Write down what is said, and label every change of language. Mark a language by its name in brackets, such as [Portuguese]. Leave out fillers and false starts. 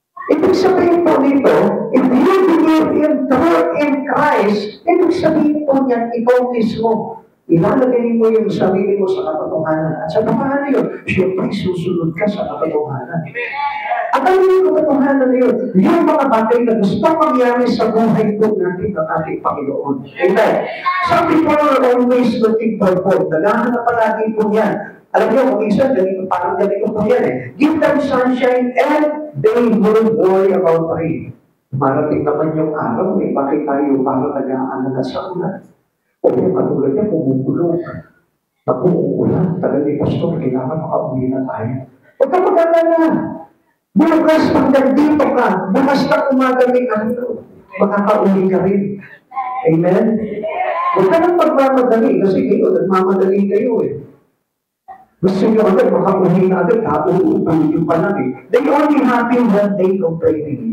[Filipino] Ibig sabihin po nito, [English] if you believe in truth in Christ, [Filipino] ibig sabihin po niyan, ikaw mismo, ilalagay mo yung sarili mo sa katotohanan. At sa paano yun? Siyempre, susunod ka sa katotohanan. At ano yung katotohanan na yun? Yung mga bagay na gusto mangyari sa buhay po natin ng ating Panginoon. Amen. [English] Some people are always looking for hope. [Filipino] Naghahanap palagi po yan. Alam niyo, kung isa, parang ganito po yan eh. [English] Give them sunshine and they won't worry about rain. [Filipino] Marating naman yung araw eh. Bakit tayo parang nag-aalala sa ulan? O yung katulad niya, pumupulong. Nag-uulan. Talaga ni Pastor, kailangan makauwi na tayo. Huwag ka mag-alala. Bukas pag nandito ka, bukas na umagaming ano, makakauwi ka rin. Amen? Huwag ka nang magmamadali kasi kayo, nagmamadali kayo eh. Gusto nyo agad, makauwi na agad, kauutuloy nyo pa lang eh. [English] They only happen when they complaining.